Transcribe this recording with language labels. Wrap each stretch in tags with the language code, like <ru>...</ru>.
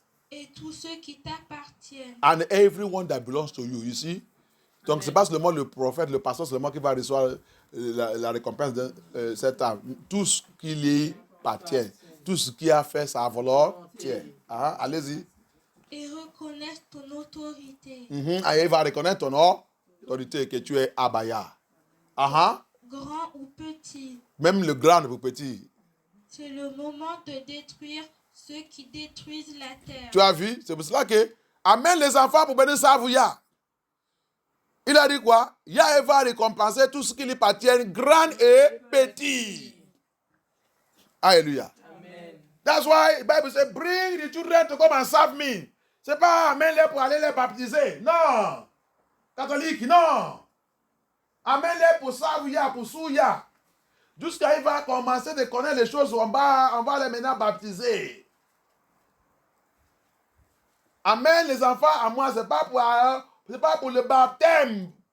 <fr>Et tous ceux qui t'appartiennent.</fr> <en>And everyone that belongs to you, you see.</en> <fr>Donc c'est pas seulement le prophète, le pasteur seulement qui va recevoir la récompense de cet âme. Tout ce qui lui appartient, tout ce qui a fait sa volonté. Allez-y. Et reconnaissent ton autorité. Et il va reconnaître ton autorité que tu es Abaya. Grand ou petit. Même le grand ou petit. C'est le moment de détruire ceux qui détruisent la terre. Tu as vu? C'est pour cela que amène les enfants pour bénir Savouya. Il a dit quoi? Yah va récompenser tout ce qui lui appartient, grand et petit. Alléluia. Amen.</fr> <en>That's why the Bible says, bring the children to come and serve me.</en> <fr>C'est pas amène-les pour aller les baptiser. Non. Catholique, non. Amène-les pour Savouya, pour Souya. Jusqu'à il va commencer de connaître les choses, on va les maintenant baptiser. Amène les enfants à moi, c'est pas pour le baptême.</fr>